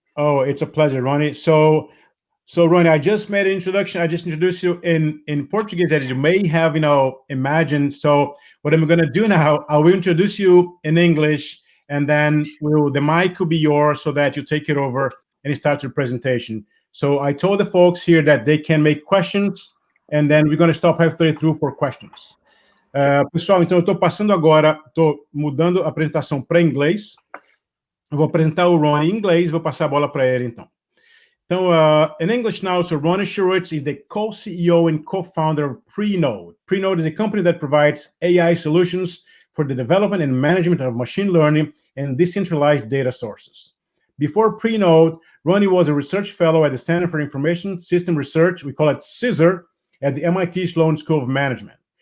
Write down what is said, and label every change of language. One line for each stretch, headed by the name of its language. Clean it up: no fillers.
English: Oh, it's a pleasure, Ronnie. So Ronnie, I just made an introduction. I just introduced you in Portuguese, as you may have, imagined. So what I'm going to do now, I will introduce you in English, and then the mic will be yours so that you take it over and start your presentation. So I told the folks here that they can make questions, and then we're going to stop halfway through for questions.
Portuguese: Pessoal, então eu estou passando agora, estou mudando a apresentação para inglês. Eu vou apresentar o Ronnie em inglês, vou passar a bola para ele, então.
English: So, in English now, so Ronnie Schuritz is the co-CEO and co-founder of Prenode. Prenode is a company that provides AI solutions for the development and management of machine learning and decentralized data sources. Before Prenode, Ronnie was a research fellow at the Center for Information System Research, we call it CISR, at the MIT Sloan School of Management.